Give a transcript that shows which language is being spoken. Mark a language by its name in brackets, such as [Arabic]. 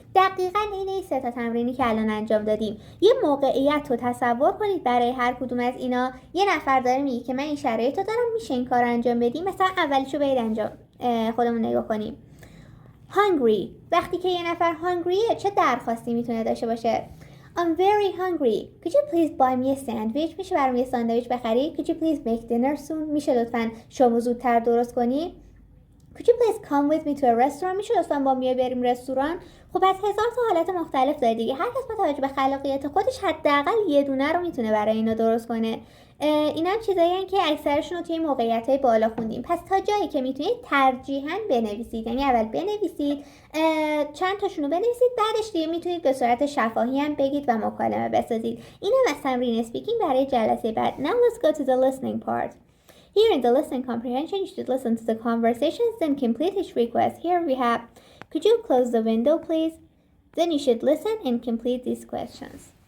[Persian] دقیقاً این سه تا تمرینی که الان انجام دادیم. یه موقعیت رو تصور کنید برای هر کدوم از اینا. یه نفر داره میگه که من این شرایط رو دارم، میشه این کار انجام بدیم. مثلا اولیشو برید انجام خودمون نگاه کنیم. [English] hungry. [Persian] وقتی که یه نفر hungryه چه درخواستی میتونه داشته باشه؟ [English] I'm very hungry. Could you please buy me a sandwich? [Persian] میشه برام یه ساندویچ بخری؟ [English] Could you please make dinner soon? [Persian] میشه لطفاً شامو زودتر درست کنی؟ [English] Could you please come with me to a restaurant? [Persian] میشه لطفاً با من بریم رستوران؟ خب پس هزار تا حالت مختلف داره دیگه. هر کس با توجه به خلاقیت خودش حداقل یه دونه رو میتونه برای اینا درست کنه. اینا هم چیزایین که اکثرشون رو توی موقعیت‌های بالا خوندیم. پس تا جایی که میتونید ترجیحاً بنویسید. یعنی اول بنویسید، چند تاشون رو بنویسید، بعدش دیگه میتونید به صورت شفاهی هم بگید و مکالمه بسازید. اینم از تمرین اسپیکینگ برای جلسه بعد. [English] Now let's go to the listening part. Here in the listening comprehension, you should listen to the conversations, then complete each request. Here we have, could you close the window, please? Then you should listen and complete these questions.